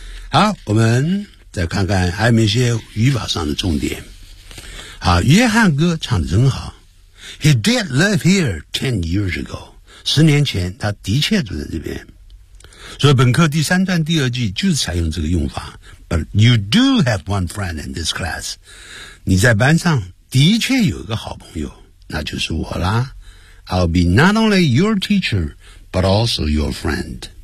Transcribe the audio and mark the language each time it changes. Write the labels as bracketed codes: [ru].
[zh] 好，我们再看看还有一些语法上的重点。好，约翰哥唱得真好。 [en] He did live here 10 years ago. [zh] 十年前他的确住在这边。所以本课第三段第二句就是采用这个用法。 [en] But you do have one friend in this class. [zh] 你在班上的确有一个好朋友，那就是我啦。 [en] I'll be not only your teacher, but also your friend.